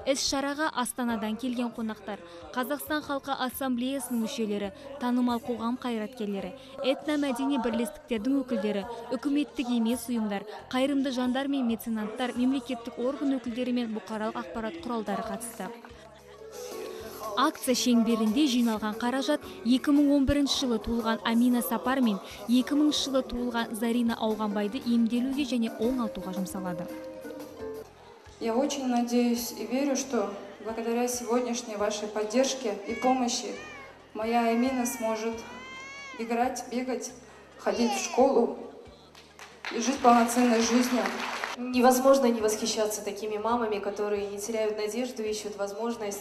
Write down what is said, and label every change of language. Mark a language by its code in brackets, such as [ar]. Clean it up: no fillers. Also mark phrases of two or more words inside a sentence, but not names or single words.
[kk] Іс-шараға Астанадан келген қонақтар, Қазақстан Халқы Ассамблеясының мүшелері, танымал қоғам қайраткерлері, этномәдени бірлестіктердің өкілдері, үкіметтік емес ұйымдар, қайырымды жандар мен меценаттар, мемлекеттік орган өкілдері мен бұқаралық ақпарат құралдары қатысты. Акция шеңберінде жиналған қаражат 2011 жылы туылған Амина Сапар мен 2000 жылы туылған Зарина Ауғанбайды емделуге және оңалтуға жұмсалады. [ru] Я очень надеюсь и верю, что благодаря сегодняшней вашей поддержке и помощи моя Амина сможет играть, бегать, ходить в школу и жить полноценной жизнью. Невозможно не восхищаться такими мамами, которые не теряют надежду, ищут возможность.